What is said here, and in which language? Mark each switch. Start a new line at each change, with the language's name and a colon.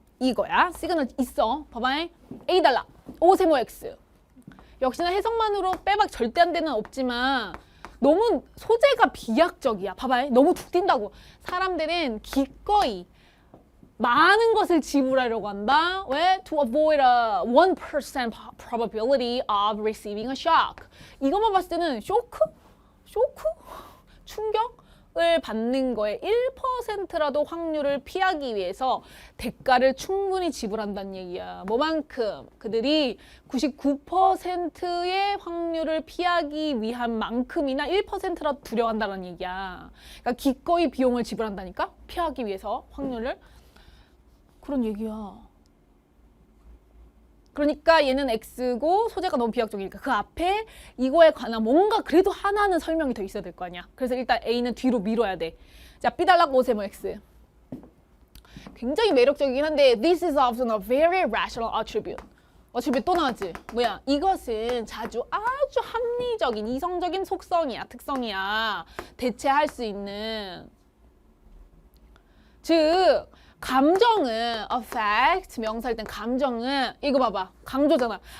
Korean: 이거야. 시그널 있어. 봐봐. A달라. 오세모 X. 역시나 해석만으로 빼박 절대 안 되는 없지만 너무 소재가 비약적이야. 봐봐. 너무 툭 튄다고. 사람들은 기꺼이 많은 것을 지불하려고 한다. 왜?
English: To avoid a 1% probability of receiving a shock.
Korean: 이것만 봤을 때는 쇼크? 충격을 받는 거에 1%라도 확률을 피하기 위해서 대가를 충분히 지불한다는 얘기야. 뭐만큼? 그들이 99%의 확률을 피하기 위한 만큼이나 1%라도 두려워한다는 얘기야. 그러니까 기꺼이 비용을 지불한다니까? 피하기 위해서 확률을. 그런 얘기야. 그러니까 얘는 X고 소재가 너무 비약적이니까 그 앞에 이거에 관한 뭔가 그래도 하나는 설명이 더 있어야 될 거 아니야. 그래서 일단 A는 뒤로 밀어야 돼. 자, B달락 오세모 X. 굉장히 매력적이긴 한데
English: This is often a very rational attribute.
Korean: 어차피 또 나왔지. 뭐야? 이것은 아주 합리적인 이성적인 특성이야. 대체할 수 있는. 즉 감정은 affect 명사일 땐 감정은 이거 봐봐 강조잖아.